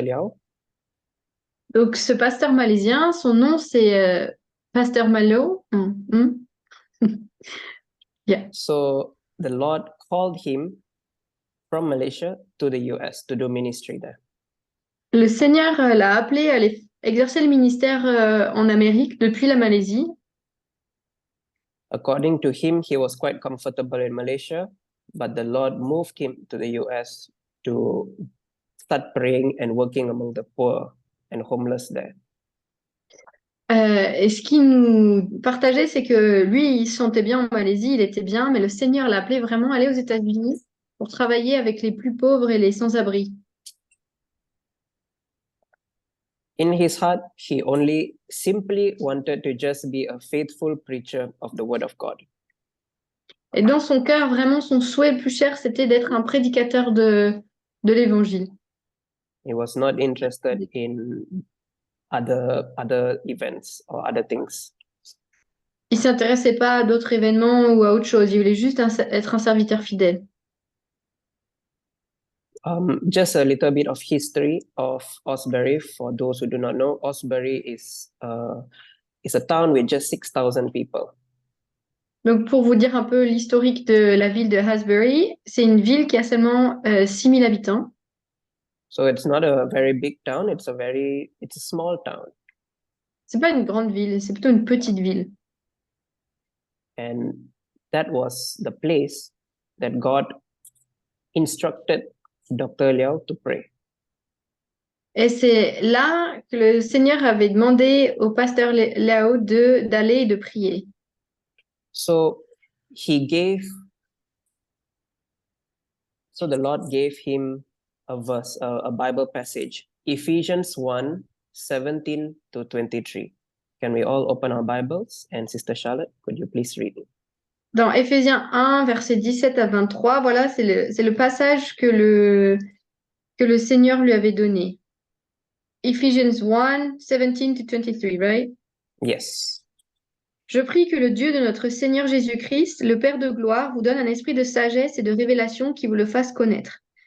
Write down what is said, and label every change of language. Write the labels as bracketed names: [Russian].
[English] Liao. [French] Donc, ce pasteur malaisien, son nom, c'est Pasteur Malo. [English] Yeah. So, the Lord called him from Malaysia to the US to do ministry there. [French] Le Seigneur l'a appelé à aller exercer le ministère en Amérique depuis la Malaisie. [English] According to him, he was quite comfortable in Malaysia, but the Lord moved him to the US to start praying and working among the poor and homeless there. [French] Et ce qu'il nous partageait, c'est que lui, il se sentait bien en Malaisie, il était bien, mais le Seigneur l'a appelé vraiment à aller aux États-Unis pour travailler avec les plus pauvres et les sans-abri. [English] In his heart, he only simply wanted to just be a faithful preacher of the word of God. [French] Et dans son cœur, vraiment, son souhait le plus cher, c'était d'être un prédicateur de l'Évangile. [English] He was not interested in other events or other things. [French] Il s'intéressait pas à d'autres événements ou à autre chose. Il voulait juste être un serviteur fidèle. [English] Just a little bit of history of Osbury for those who do not know. Osbury is a town with just 6,000 people. [French] Donc, pour vous dire un peu l'historique de la ville de Hasbury, c'est une ville qui a seulement 6 000 habitants. [English] So it's not a very big town. It's a small town. [French] C'est pas une grande ville, c'est plutôt une petite ville. [English] And that was the place that God instructed Dr. Liao to pray. [French] Et c'est là que le Seigneur avait demandé au pasteur Liao d'aller et de prier. [English] So the Lord gave him a verse, a Bible passage, Ephesians 1, 17 to 23. Can we all open our Bibles? And Sister Charlotte, could you please read it? [French] Dans Éphésiens 1, versets 17 à 23, voilà, c'est le passage que le Seigneur lui avait donné. [English] Ephesians 1, 17 to 23, right? Yes. [French] Je prie que le Dieu de notre Seigneur Jésus-Christ, le Père de gloire, vous donne un esprit de sagesse et de révélation qui vous le fasse connaître.